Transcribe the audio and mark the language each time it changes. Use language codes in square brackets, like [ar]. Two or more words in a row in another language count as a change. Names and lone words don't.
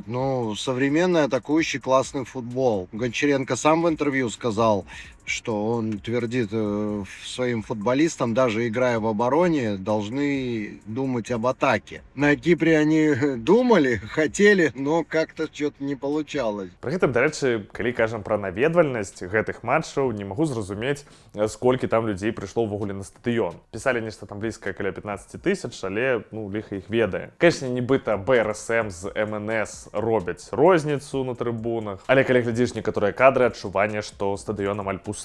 [ru] Ну, современный атакующий классный футбол. Гончаренко сам в интервью сказал, что он твердит своим футболистам, даже играя в обороне, должны думать об атаке. На Кипре они думали, хотели, но как-то что-то не получалось. [be] Пры гэтым, дарэчы, калі кажам пра наведвальнасць гэтых матчаў, не магу зразумець, сколькі там людзей прыйшло ўвогуле на стадыён. Пісалі нешта там блізка каля 15 000, але, ну, ліха іх ведае. Канешне, нібыта БРСМ з МНС робяць розніцу на трыбунах, але калі глядзіш некаторыя кадры, адчуванне, што стадыён амаль пусты.